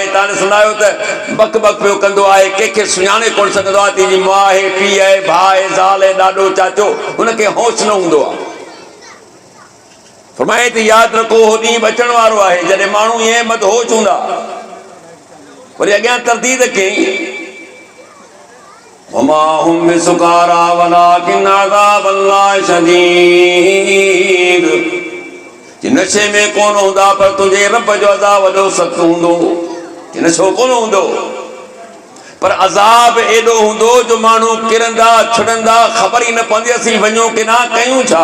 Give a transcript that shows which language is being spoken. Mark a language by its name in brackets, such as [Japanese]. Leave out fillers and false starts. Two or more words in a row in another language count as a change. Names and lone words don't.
[Sindhi] तव्हां ॾिसंदा आहियो त बक बक पियो कंदो आहे, कंहिंखे सुञाणे कोन सघंदो आहे। तुंहिंजी माउ आहे, पीउ आहे, भाउ आहे, ज़ाल आहे, ॾाॾो चाचो, हुनखे होश न हूंदो आहे। फरमाए त यादि रखो हो ॾींहुं अचण वारो आहे जॾहिं माण्हू ईअं मदहोश हूंदा। वरी अॻियां तरदीद कयईं, [Arabic] وما هم بسكارى ولكن عذاب الله شديد, [Sindhi] नशे में कोन हूंदा पर तुंहिंजे रब जो अज़ाब वॾो सख़्तु हूंदो। नशो कोन हूंदो पर अज़ाब एॾो हूंदो जो माण्हू किरंदा, छुड़ंदा, ख़बर ई न पवंदी असीं वञूं की न कयूं छा।